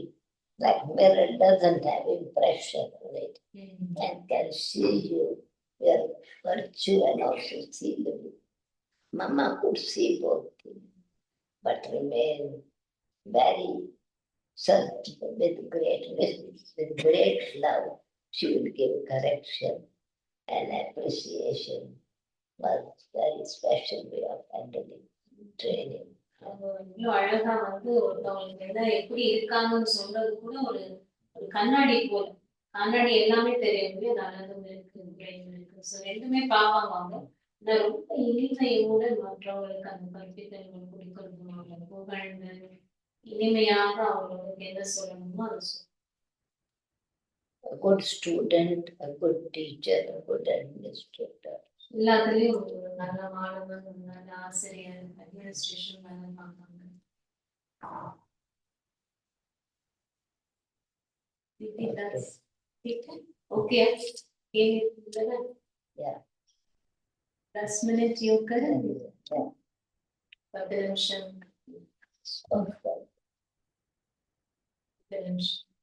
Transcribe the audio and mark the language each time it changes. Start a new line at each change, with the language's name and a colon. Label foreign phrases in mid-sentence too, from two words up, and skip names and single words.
English: Like mirror doesn't have impression on it and can see you, your virtue and also see the Mama could see both things, but remain very with great with great love. She would give correction and appreciation. Was very special way of handling training.
Tamil: இவ்வளவு அழகா வந்து ஒருத்தவங்களுக்கு எல்லாம் எப்படி இருக்காங்கன்னு சொல்றது கூட ஒரு ஒரு கண்ணாடி போல. கண்ணாடி எல்லாமே தெரியும். நல்லதும் இருக்கு, குறையும் இருக்கு. ஸோ ரெண்டுமே பார்ப்பாங்க அவங்க. ஆனா ரொம்ப இனிமையோட மற்றவங்களுக்கு அந்த கற்பித்தல்கள் கொடுக்கறதும் அவங்களை புகழ்ந்து இனிமையாக அவங்களுக்கு என்ன சொல்லணுமோ அதை
English: A good student, a good teacher, a good administrator.
Tamil: எல்லாத்துலயும் ஒரு நல்ல மாணவன், ஒரு நல்ல ஆசிரியர், அட்மினிஸ்ட்ரேஷன் வேலை பார்ப்பாங்க. ஓகே
English: Yeah.
Hindi: 10 मिनट योग करें.
English: Yeah.
Tamil: 10 நிமிஷம்.
English: Okay.
Tamil: 10 நிமிஷம்.